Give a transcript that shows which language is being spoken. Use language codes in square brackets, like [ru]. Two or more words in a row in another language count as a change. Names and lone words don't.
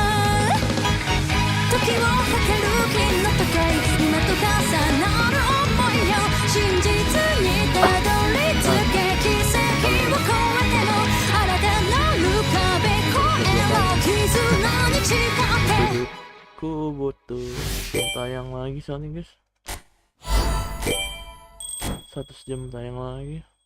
[ja] 時をかける金の時計今と重なる想いよ真実にたどり着け奇跡を超えても新たなる壁越えろ絆に誓って [id] Ku butuh tayang lagi soalnya guys 100 jam tayang lagi